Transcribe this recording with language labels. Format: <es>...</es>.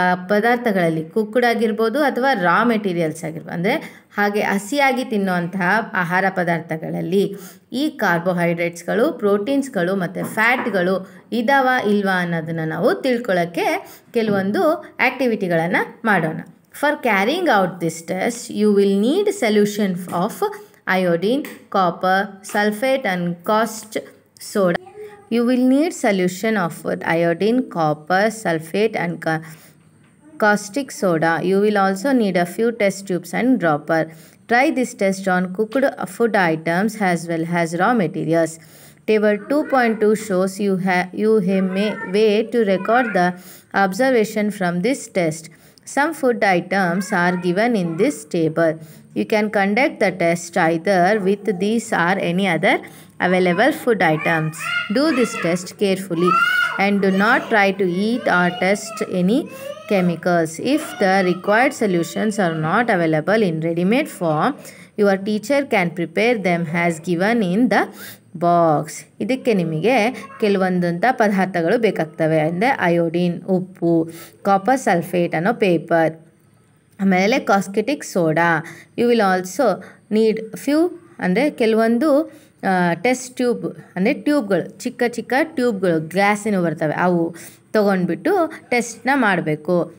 <kn>ಪದಾರ್ಥಗಳಲ್ಲಿ ಕುಕ್ಕುಡ್ ಆಗಿರ್ಬೋದು ಅಥವಾ ರಾ ಮೆಟೀರಿಯಲ್ಸ್ ಆಗಿರ್ಬೋದು, ಅಂದರೆ ಹಾಗೆ ಹಸಿಯಾಗಿ ತಿನ್ನುವಂತಹ ಆಹಾರ ಪದಾರ್ಥಗಳಲ್ಲಿ ಈ ಕಾರ್ಬೋಹೈಡ್ರೇಟ್ಸ್ಗಳು, ಪ್ರೋಟೀನ್ಸ್ಗಳು ಮತ್ತು ಫ್ಯಾಟ್ಗಳು ಇದಾವ ಇಲ್ವಾ ಅನ್ನೋದನ್ನು ನಾವು ತಿಳ್ಕೊಳ್ಳೋಕ್ಕೆ ಕೆಲವೊಂದು ಆ್ಯಕ್ಟಿವಿಟಿಗಳನ್ನು ಮಾಡೋಣ.</kn> <en>For carrying out this test you will need solution of iodine, copper, sulfate and caustic soda. You will need solution of iodine, copper, sulfate and caustic soda. You will also need a few test tubes and dropper. Try this test on cooked food items as well as raw materials. Table 2.2 shows you a way to record the observation from this test. Some food items are given in this table. You can conduct the test either with these or any other available food items. Do this test carefully and do not try to eat or test any chemicals. If the required solutions are not available in ready-made form, your teacher can prepare them as given in the box.</en> <kn>ಇದಕ್ಕೆ ನಿಮಗೆ ಕೆಲವೊಂದಂಥ ಪದಾರ್ಥಗಳು ಬೇಕಾಗ್ತವೆ. ಅಂದರೆ iodine ಉಪ್ಪು, copper sulphate ಅನ್ನೋ paper, ಆಮೇಲೆ ಕಾಸ್ಕೆಟಿಕ್ soda.</kn> <en>you will also need few</en> <kn>ಅಂದರೆ ಕೆಲವೊಂದು ಟೆಸ್ಟ್ ಟ್ಯೂಬ್ ಅಂದರೆ ಟ್ಯೂಬ್ಗಳು, ಚಿಕ್ಕ ಚಿಕ್ಕ ಟ್ಯೂಬ್ಗಳು ಗ್ಲಾಸಿನ ಬರ್ತವೆ, ಅವು ತೊಗೊಂಡ್ಬಿಟ್ಟು ಟೆಸ್ಟ್ನ ಮಾಡಬೇಕು.</kn>